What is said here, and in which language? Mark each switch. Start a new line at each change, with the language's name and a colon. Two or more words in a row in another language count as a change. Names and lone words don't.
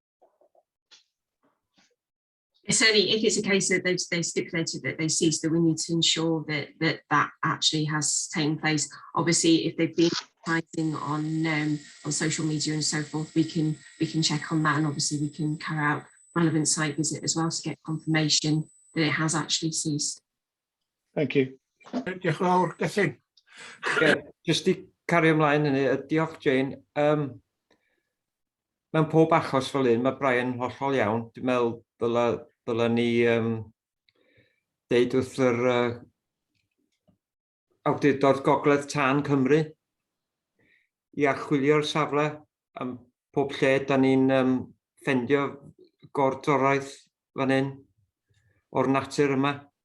English: Certainly, if it's a case that they've stipulated that they ceased, that we need to ensure that actually has taken place. Obviously, if they've been advertising on social media and so forth, we can check on that, and obviously we can carry out relevant site visit as well to get confirmation that it has actually ceased. Thank you.
Welsh: Diolch yn fawr, Gethin. Just i cario ymlaen hynny, diolch Jane. Mewn pob achos fel un, mae Brian yn hollol iawn. Dwi'n meddwl dyla ni deud wrth yr awdurdod Gogledd Tân Cymru i archwilio'r safle am pob lle da ni'n ffendio gordroraeth fan hyn o'r natur yma.